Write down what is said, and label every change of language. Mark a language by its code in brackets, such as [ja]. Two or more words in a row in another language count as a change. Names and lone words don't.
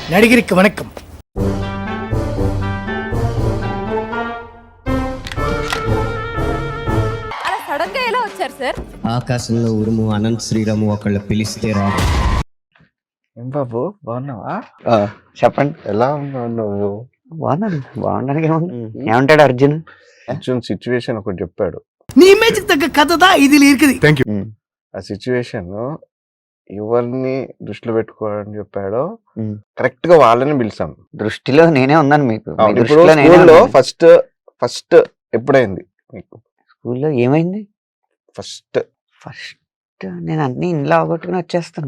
[ta] நடிகருக்கு வணக்கம். [te] అలా సడన్ గా ఎలా వచ్చారు సార్? ఆకాశంలో ఉరుము అనంత్ శ్రీరాము ఒకళ్ళు పిలిస్తే రాడు. ఏం బాబు బాగున్నావా? చెప్పండి. ఎలా ఉన్నావు నువ్వు? బాగున్నానికి ఏమంటాడు అర్జున్? అర్జున్ సిచ్యువేషన్ ఒకటి చెప్పాడు. [ta] நீ இமேஜுக்கு தக்க கதை தான் இதுல இருக்குது. [te] ఆ సిచ్యువేషన్ ఎవరిని దృష్టిలో పెట్టుకోవాలని చెప్పాడో కరెక్ట్ గా వాళ్ళని పిలిచాం. దృష్టిలో నేనే ఉన్నాను మీకు. ఇప్పుడు స్కూల్లో ఫస్ట్ ఎప్పుడైంది మీకు? స్కూల్లో ఏమైంది? ఫస్ట్ నేను అన్ని ఇంట్లో అవగొట్టుకుని వచ్చేస్తాను.